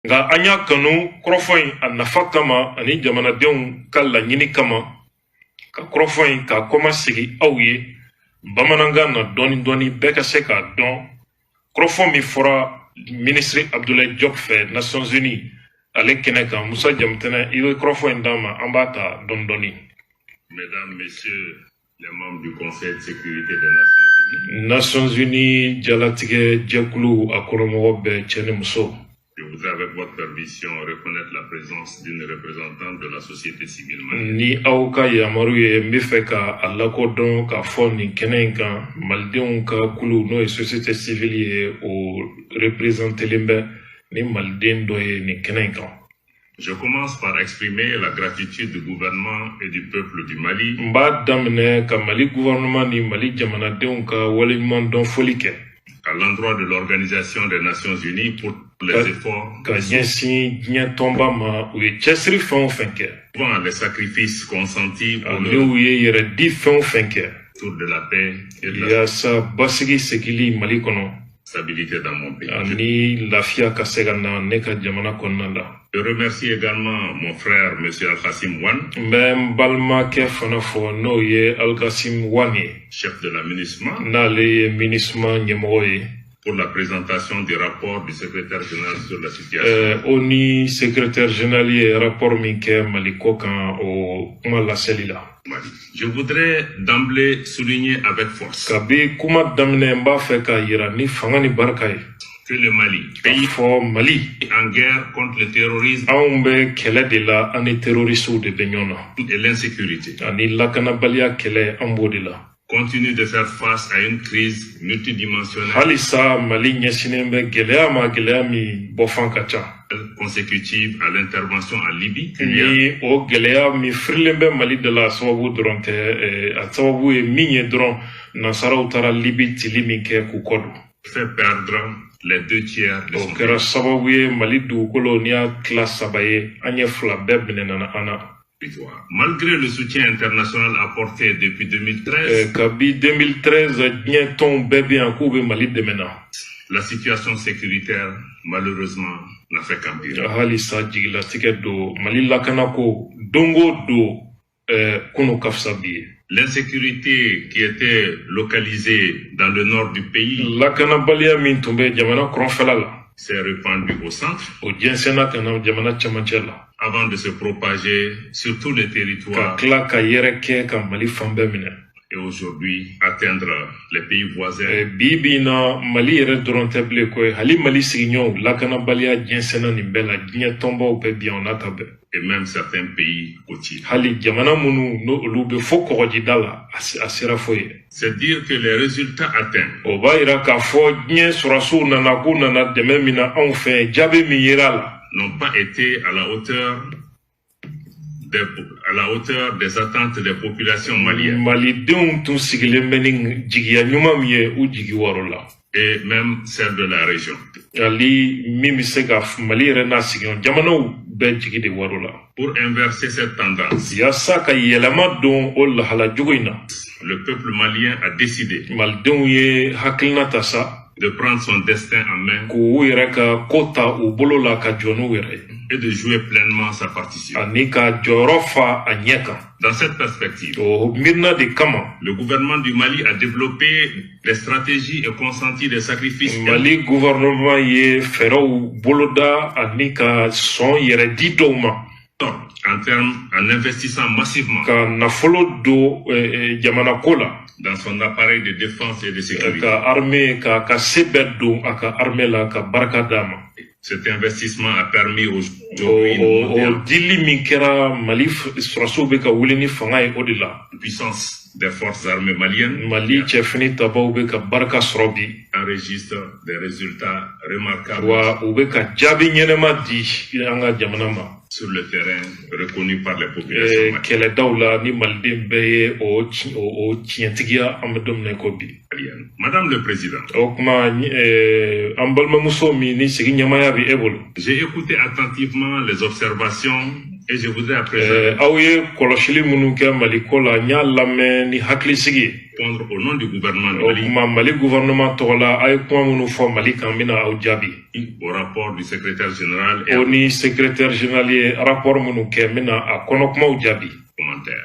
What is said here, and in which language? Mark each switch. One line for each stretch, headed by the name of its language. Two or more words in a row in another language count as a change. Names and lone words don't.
Bambara: nga anya kanu krofoi anafa kama ani jamanadenw ka laɲini kama ka krofoi ka koma sigi aw ye bamanankan na dɔɔni bɛɛ ka se k'a dɔn krofo min fɔra ministre Abdoulaye Diop fɛ Nations Unies ale kɛnɛ kan Musa Jamatɛnɛ i bɛ krofo in d'an ma an b'a ta dɔɔni.
French: Mesdames, Messieurs les membres du Conseil de sécurité des
Bambara: Nations Unies jalatigɛ jɛkulu a kɔrɔmɔgɔ bɛɛ cɛ ni muso.
French: Je voudrais avec votre permission reconnaître la présence d'une représentante de la société civile malienne.
Bambara: Ni aw ka yamaru ye n bɛ fɛ ka a lakodɔn k'a fɔ nin kɛnɛ in kan malidenw ka kulu n'o ye
French: société civile
Bambara: ye o représentelen bɛ ni maliden dɔ ye nin kɛnɛ in kan.
French: Je commence par exprimer la gratitude du gouvernement et du peuple du Mali.
Bambara: N b'a daminɛ ka Mali gouvernement ni Mali jamanadenw ka waleɲumandɔn foli kɛ.
French: À l'endroit de l'Organisation des Nations Unies pour les efforts
Bambara: ka ɲɛsin diɲɛ tɔnba ma u ye cɛsiri fɛn o fɛn kɛ.
French: Devant les sacrifices consentis pour
Bambara: n'u ye yɛrɛ di fɛn o fɛn kɛ.
French: Autour de la paix et de la
Bambara: yaasa basigi segili Mali kɔnɔ.
French: stabilité dans mon pays.
Bambara: Ani lafiya ka se ka na ne ka jamana kɔnɔna la.
French: Je remercie également mon frère M. Al-Kassim Wane.
Bambara: N bɛ n balimakɛ fana fɔ n'o ye Al-Kassim Wane ye.
French: Chef de la MINUSMA.
Bambara: N'ale ye MINUSMA ɲɛmɔgɔ ye.
French: Pour la présentation du rapport du secrétaire général sur la situation.
Bambara: O ni
French: secrétaire général
Bambara: ye rapport min kɛ Mali ko kan o kuma laseli la.
French: Je voudrais d'emblée souligner avec force
Bambara: kabi kuma daminɛ n b'a fɛ ka yira ni fanga ni barika ye
French: que le Mali,
Bambara: pays fɔ Mali
French: en guerre contre le terrorisme,
Bambara: anw bɛ kɛlɛ de la an ni terroristew de bɛ ɲɔgɔn na
French: et l'insécurité,
Bambara: ani lakanabaliya kɛlɛ an b'o de la.
French: Continue de faire face à une crise multidimensionnelle.
Bambara: Halisa Mali ɲɛsinnen bɛ gɛlɛya min bɔfan ka ca.
French: Consécutive à l'intervention en Libye.
Bambara: Ni o gɛlɛya min firilen bɛ Mali de la sababu dɔrɔn tɛ a sababu ye min ye dɔrɔn nasaraw taara Libye cili min kɛ k'u kɔ don.
French: Fait perdre les 2/3 de son pays.
Bambara: O kɛra sababu ye Mali dugukolo n'i y'a tila 3 ye an ye 2 bɛɛ minɛna an na.
French: Malgré le soutien international apporté depuis 2013,
Bambara: kabi 2013 diɲɛ tɔnw bɛɛ bɛ yan k'u bɛ Mali dɛmɛ na.
French: La situation sécuritaire, malheureusement, n'a fait qu'empirer.
Bambara: Halisa jigilatigɛ don Mali lakanako don o don kunu ka fisa bi ye.
French: L'insécurité qui était localisée dans le nord du pays,
Bambara: lakanabaliya min tun bɛ jamana kɔrɔnfɛla la,
French: s'est répandue au centre.
Bambara: O jɛnsɛnna ka na jamana cɛmancɛ la.
French: Avant de se propager sur tous les territoires.
Bambara: Ka tila ka yɛrɛ kɛ ka Mali fan bɛɛ minɛ.
French: Et aujourd'hui atteindre les pays voisins.
Bambara: Bi bi in na Mali yɛrɛ dɔrɔn tɛ bilen koyi hali Mali sigiɲɔgɔnw lakanabaliya jɛnsɛnna nin bɛɛ la diɲɛ tɔnbaw bɛɛ bi yan o n'a ta bɛɛ.
French: Et même certains pays côtiers.
Bambara: Hali jamana minnu n'olu bɛ fo kɔgɔjida la a sera fo ye.
French: C'est dire que les résultats atteints.
Bambara: O b'a yira k'a fɔ diɲɛ sɔrɔsiw nana k'u nana dɛmɛ min na anw fɛ jaabi min yera la.
French: N'ont pas été à la hauteur des attentes des populations maliennes.
Bambara: Malidenw tun sigilen bɛ ni jigiya ɲuman min ye u jigi wɔrɔ la.
French: Et même celle de la région.
Bambara: Ali min bɛ se ka Mali yɛrɛ n'a sigiɲɔgɔn jamanaw bɛɛ jigi de wɔrɔ la.
French: Pour inverser cette tendance.
Bambara: Yaasa ka yɛlɛma don o lahala jugu in na.
French: Le peuple malien a décidé.
Bambara: Malidenw ye hakilina ta sa.
French: De prendre son destin en main.
Bambara: K'u yɛrɛ ka ko ta u bolo la ka jɔ n'u yɛrɛ ye.
French: Et de jouer pleinement sa partition.
Bambara: Ani ka jɔyɔrɔ fa a ɲɛ kan.
French: Dans cette perspective,
Bambara: o miirina de kama,
French: le gouvernement du Mali a développé des stratégies et consenti des sacrifices.
Bambara: Mali gouvernement ye fɛɛrɛw boloda ani ka sɔn yɛrɛ di dɔw ma.
French: En investissant massivement.
Bambara: Ka nafolo don jamana ko la.
French: Dans son appareil de défense et de sécurité.
Bambara: Ka armée ka se bɛɛ don a ka armée la ka barika d'a ma.
French: Cet investissement a permis
Bambara: o dili min kɛra Mali sɔrɔsiw bɛ ka wuli ni fanga ye o de la.
French: Puissance des forces armées maliennes.
Bambara: Mali cɛfini tabaw bɛ ka barika sɔrɔ bi.
French: Enregistre des résultats remarquables.
Bambara: Wa u bɛ ka jaabi ɲɛnɛma di an ka jamana ma.
French: Sur le terrain reconnu par les populations.
Bambara: Kɛlɛdaw la ni Maliden bɛɛ ye o tiɲɛtigiya an bɛ don min na i ko bi.
French: malienne. Madame le Président, j'ai écouté attentivement les observations et je voudrais à présent répondre au nom du gouvernement du Mali au rapport du secrétaire général et commentaire.